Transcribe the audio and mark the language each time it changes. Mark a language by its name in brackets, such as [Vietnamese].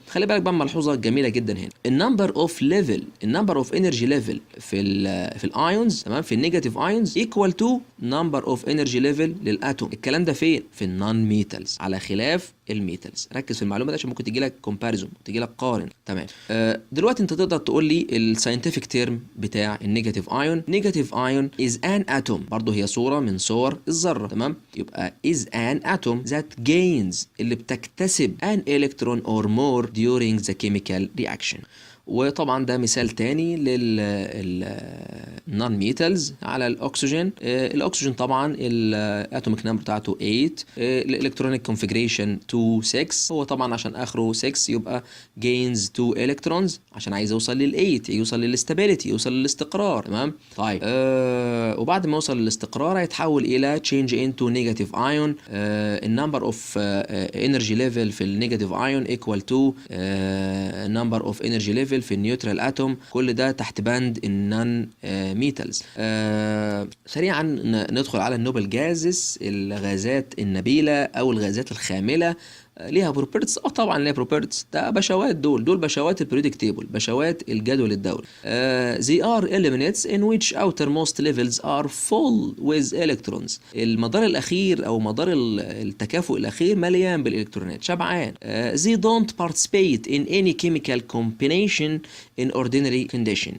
[Arabic] خلي بالك بقى ملحوظه جميله جدا هنا النمبر اوف ليفل النمبر اوف انرجي ليفل في الايونز تمام في النيجاتيف ايونز equal to number of energy level للاتوم. الكلام ده فين؟ في النون ميتالز على خلاف الميتالز. ركز في المعلومه دي عشان ممكن تجي لك كومباريزون تجي لك قارن تمام. دلوقتي انت تقدر تقول لي الساينتفك تيرم بتاع النيجاتيف ايون. نيجاتيف ايون is an atom برضه هي صوره من صور الذره تمام. [English] يبقى is an atom that gains اللي بتكتسب an electron or more during the chemical reaction. [Arabic] وطبعا ده مثال تاني للنون ميتالز على الاكسجين. الاكسجين طبعا الاتوميك نمبر بتاعته 8، الالكترونيك كونفيجريشن 2 6. هو طبعا عشان اخره 6 يبقى جينز 2 الكترونز، عشان عايز يوصل لل8 يوصل للاستابيليتي، يوصل للاستقرار. تمام. طيب وبعد ما يوصل للاستقرار هيتحول الى change into negative ion. [English] النمبر اوف انرجي ليفل في النيجاتيف ايون equal to number of energy level في النيوترال اتوم. [Arabic] كل ده تحت بند النون ميتالز. سريعا ندخل على النوبل جازز، الغازات النبيله او الغازات الخامله. ليها بروبرتيز. طبعا ليها بروبرتيز. ده بشوات، دول بشوات البريودك تيبل، بشوات الجدول الدوري. [English] they are elements in which outermost levels are full with electrons. [Arabic] المدار الاخير او مدار التكافؤ الاخير مليان بالالكترونات، شبعان. [English] they don't participate in any chemical combination in ordinary condition.